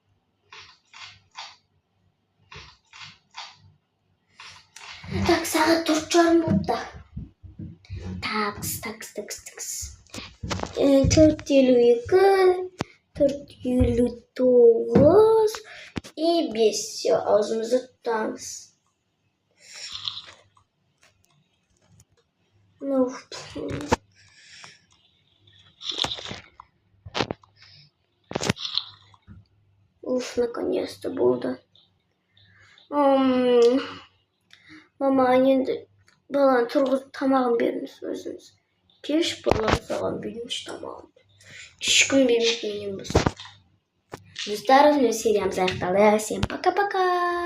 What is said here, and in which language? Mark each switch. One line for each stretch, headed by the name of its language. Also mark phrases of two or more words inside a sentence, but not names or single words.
Kazakh: Так, сағат 4:30 болыпты.
Russian: Такс. 4:52, 4:59, И без все,
Kazakh: аузымызды тұтамыз. Уф, наконец-то болды. Мама, енді баланы тұрғызып тамағын беріңіз өзіңіз. Кеш балам саған беріңізші тамағын. Ешкім бермейді менен басқа. Достар, сериямыз аяқталды.
Russian: Всем пока-пока.